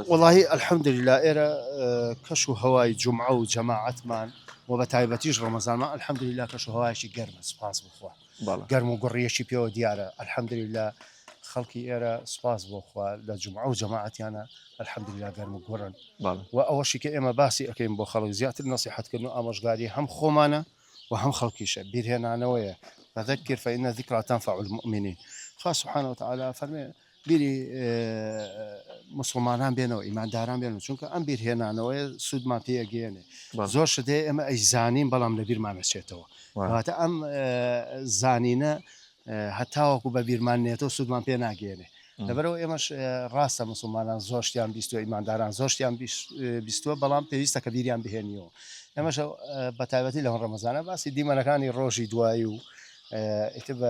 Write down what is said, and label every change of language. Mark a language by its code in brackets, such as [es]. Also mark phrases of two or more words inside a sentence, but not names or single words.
[ckb] وڵی ئەلحەمدلله ئێرە کەش و هەوای جومعە و جەماعەتمان و بە تایبەتیش ڕەمەزانمان ئەلحەمدلله کەش و هەوایشی گەرمە سوپاس بخوا گەرم و گوڕیەکی پێوە دیارە ئەلحەمدلله خەڵکی ئێرە سوپاس بۆخوا لە جومعە و جەماعەتیانە الحمدلله گەرم و گۆڕن و ئەوەشی کە ئێمە باسی ئەەکەین بۆ خەڵک زیاتر نەسیحەتکردن و ئامۆژگاری هەم خۆمانە و هەم خەڵکیشە بیرهێنانەوەیە [ar] فذكر فإن الذكرى تنفع المؤمنين [ckb] خوا [ar] سبحانه وتعالى [ckb] فەرمێ بیری مسلمانان بێنەوە ئیمانداران بێنەوە چونکە ئەم بیرهێنانەوەی سوودمان پێگەێنێ زۆر شتێ ئێمە ئەیزانین بەڵام لە بیرمانەچێتەوە واتە ئەم زانینە هەتاوەکو بە بیرمانێتەوە سوودمان پێ ناگەێنێ لەبەرەوە ئێمەش ڕاستە مسلمانان زۆشتیان بیستوە ئیمانداران زۆشتیان بیستوە بەڵام پێویستە کە بیریان بهێنیەوە ئێمەش بە تایبەتی لە ڕەمەزانە باسی دیمەنەکانی ڕۆژی دوایی و بە